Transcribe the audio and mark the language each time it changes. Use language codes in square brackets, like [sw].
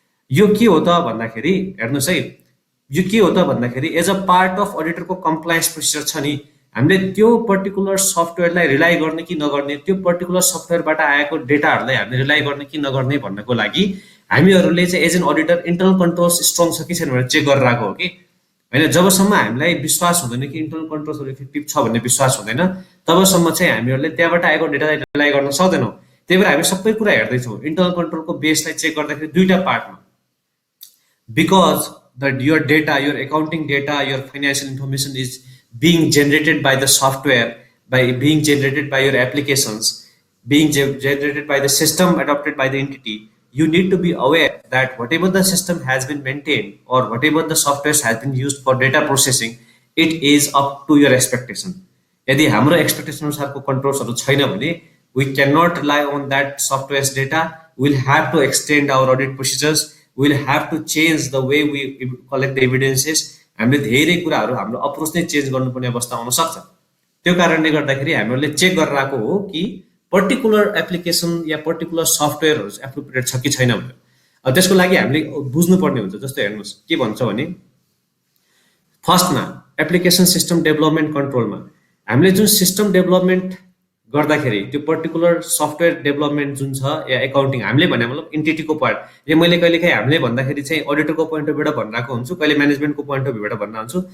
[ne] यो के हो त भन्दाखेरि हेर्नुहोस् है, यो के हो त भन्दाखेरि as a part of अडिटरको compliance procedure छ नि, हामीले त्यो पर्टिकुलर सफ्टवेयरलाई रिलाइ गर्ने कि नगर्ने, त्यो पर्टिकुलर सफ्टवेयरबाट आएको डेटाहरूलाई हामीले रिलाइ गर्ने कि नगर्ने भन्नको लागि हामीहरूले चाहिँ as an auditor internal controls strong छ कि छैन भनेर चेक गरेर आएको हो कि होइन। जबसम्म हामीलाई विश्वास हुँदैन कि इन्टरनल कन्ट्रोल्सहरू इफेक्टिभ छ भन्ने विश्वास हुँदैन, तबसम्म चाहिँ हामीहरूले त्यहाँबाट आएको डेटालाई रिलाइ गर्न सक्दैनौँ। त्यही भएर हामी सबै कुरा हेर्दैछौँ इन्टरनल कन्ट्रोलको बेसलाई चेक गर्दाखेरि दुईवटा पार्टमा, [en] Because your data, your accounting data, your financial information is being generated by the software, being generated by your applications, being generated by the system adopted by the entity. You need to be aware that whatever the system has been maintained or whatever the software has been used for data processing, it is up to your expectation. [ne] यदि हाम्रो expectation अनुसारको कन्ट्रोल्सहरू छैन भने [en] we cannot rely on that software's data. We'll have to extend our audit procedures. We'll have to change the way we collect the evidences. [ne] हामीले धेरै कुराहरू हाम्रो approach नै चेन्ज गर्नुपर्ने अवस्था आउन सक्छ। त्यो कारणले गर्दाखेरि हामीहरूले चेक गरेर आएको हो कि पर्टिकुलर एप्लिकेसन या पर्टिकुलर सफ्टवेयरहरू एप्रोप्रिएट छ कि छैन भनेर। अब त्यसको लागि हामीले बुझ्नुपर्ने हुन्छ। जस्तो हेर्नुहोस् के भन्छ भने फर्स्टमा एप्लिकेसन सिस्टम डेभलपमेन्ट कन्ट्रोलमा हामीले जुन सिस्टम डेभलपमेन्ट गर्दाखेरि त्यो पर्टिकुलर सफ्टवेयर डेभलपमेन्ट जुन छ या एकाउन्टिङ हामीले भने मतलब इन्टिटीको पार्ट, यो मैले कहिलेकाहीँ हामीले भन्दाखेरि चाहिँ अडिटरको पोइन्ट अफ भ्यूबाट भनिरहेको हुन्छु, कहिले म्यानेजमेन्टको पोइन्ट अफ भ्यूबाट भन्न हुन्छु।